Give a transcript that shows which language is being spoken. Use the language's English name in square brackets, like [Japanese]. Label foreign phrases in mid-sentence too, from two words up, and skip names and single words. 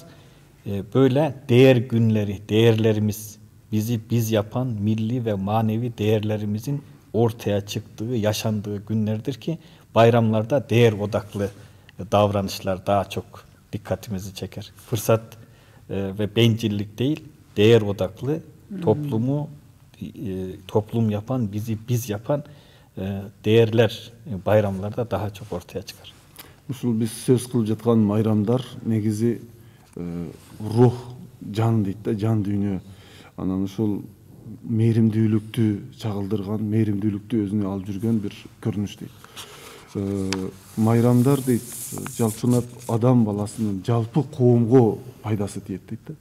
[Turkish] Böyle değer günleri, değerlerimiz, bizi biz yapan milli ve manevi değerlerimizin ortaya çıktığı, yaşandığı günlerdir ki bayramlarda değer odaklı davranışlar daha çok dikkatimizi çeker. Fırsat ve bencillik değil, değer odaklı toplum yapan, bizi biz yapan değerler bayramlarda daha çok ortaya çıkar. [Kyrgyz] Ушул биз сөз кылып жаткан майрамдар негизи рух, жан дейт да, жан дүйнө. Анан ушул мээримдүүлүктү чагылдырган, мээримдүүлүктү өзүнө алып жүргөн бир көрүнүш дейт. Майрамдар дейт, жалпынап адам баласынын жалпы коомго пайдасы тиет дейт да.